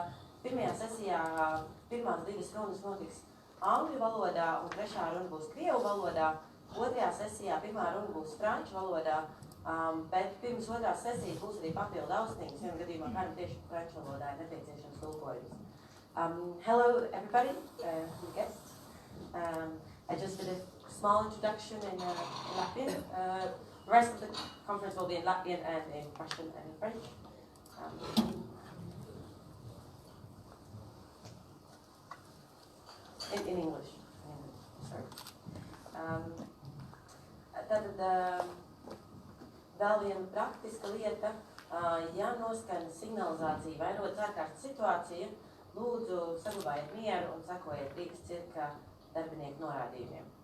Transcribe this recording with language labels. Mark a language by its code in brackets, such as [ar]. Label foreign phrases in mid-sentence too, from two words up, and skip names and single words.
[lv] Pirmajā sesijā pirmās 2 runas notiks angļu valodā, un 3. runa būs krievu valodā. 2. sesijā 1. runa būs franču valodā, bet pirms 2. sesijas būs arī papildu austiņas, vienā gadījumā kādam tieši franču valodā ir nepieciešams tulkojums. [en] Hello everybody, guests. I just did a small introduction in Latvian. The rest of the conference will be in Latvian and in Russian and in French. In English. Sorry. [lv] Tātad vēl viena praktiska lieta, ja noskan signalizācija vai rodas ārkārtas situācija, lūdzu saglabājiet mieru un sekojiet Rīgas cirka darbinieku norādījumiem.